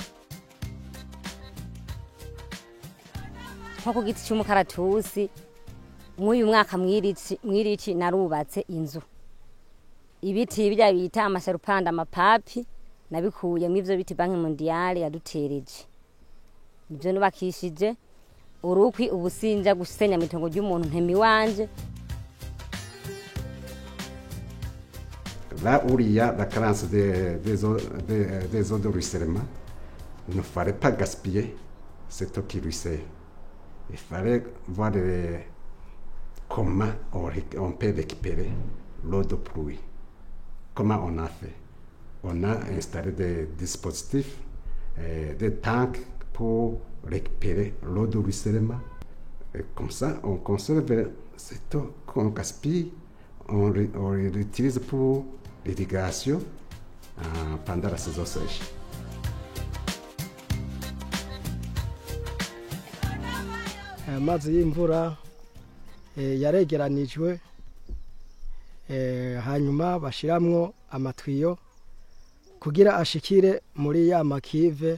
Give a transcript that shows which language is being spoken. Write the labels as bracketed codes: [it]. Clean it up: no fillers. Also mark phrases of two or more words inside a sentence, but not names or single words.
[rn] nko ku giti cy'umukaratusi mw'uyu mwaka mwirici narubatse inzu ibiti bijya bita amasharupanda amapapi nabikuye mw'ivyo biti Banki Mondiale yadutereje nivyo nubakishije urukwi ubusinja gusenya mitongo ry'umuntu ntemi wanje. [fr] Là où il y a la carence des eaux de ruissellement, il ne fallait pas gaspiller cette eau qui ruisselle. Il fallait voir comment on peut récupérer l'eau de pluie. Comment on a fait? On a installé des dispositifs, des tanks pour récupérer l'eau de ruissellement. Et comme ça, on conserve cette eau qu'on gaspille, on l'utilise pour l'irrigation pendant la saison sèche. [rn] Amazi y'imvura yaregeranijwe hanyuma bashiramwo amatwiyo kugira ashikire muri ya makive.